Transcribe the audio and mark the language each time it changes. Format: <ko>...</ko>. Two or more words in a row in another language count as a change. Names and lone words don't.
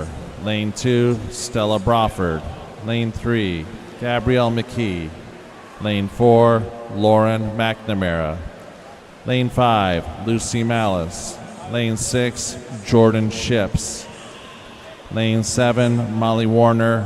<en>Lane 2, Stella Brawford. Lane 3, Gabrielle McKee. Lane 4, Lauren McNamara. Lane 5, Lucy Malice. Lane 6, Jordan Ships. Lane 7, Molly Warner.</en>